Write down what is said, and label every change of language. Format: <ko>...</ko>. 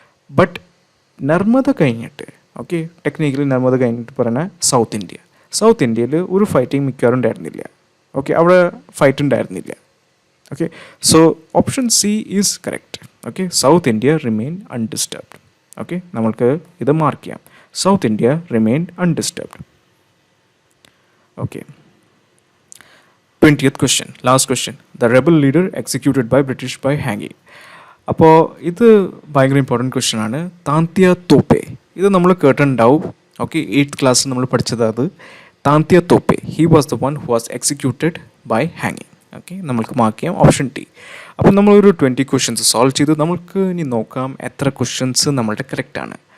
<ml>But Narmada കഴിഞ്ഞിട്ട്, okay, technically Narmada കഴിഞ്ഞിട്ട് പറഞ്ഞാൽ സൗത്ത് ഇന്ത്യയിൽ ഒരു ഫൈറ്റിംഗ് മിക്കവാറും ഉണ്ടായിരുന്നില്ല. ഓക്കെ, അവിടെ ഫൈറ്റ് ഉണ്ടായിരുന്നില്ല. Okay,</ml> <en>So option C is correct. Okay, South India remain undisturbed. Okay,</en> <ml>നമ്മൾക്ക് ഇത് മാർക്ക് ചെയ്യാം.</ml> <en>South India remain undisturbed. Okay, 20th question, last question. The rebel leader executed by British by hanging.</en> <ml>അപ്പോൾ ഇത് ഭയങ്കര important question ആണ്. താന്തിയ തോപ്പെ, ഇത് നമ്മൾ കേട്ടിട്ടുണ്ടാവും.</ml> <en>okay,</en> <ml>8th ക്ലാസ്സിൽ നമ്മൾ പഠിച്ചത് അത്.</ml> <en>Tantia Tope, he was the one who was executed by ഹാങ്ങിങ്.</en> <ml>ഓക്കെ, നമ്മൾക്ക് മാർക്ക് ചെയ്യാം ഓപ്ഷൻ ടി. അപ്പോൾ നമ്മളൊരു 20 ക്വസ്റ്റ്യൻസ് സോൾവ് ചെയ്ത് നമുക്ക് ഇനി നോക്കാം എത്ര ക്വസ്റ്റ്യൻസ് നമ്മളുടെ കറക്റ്റ് ആണ്.</ml>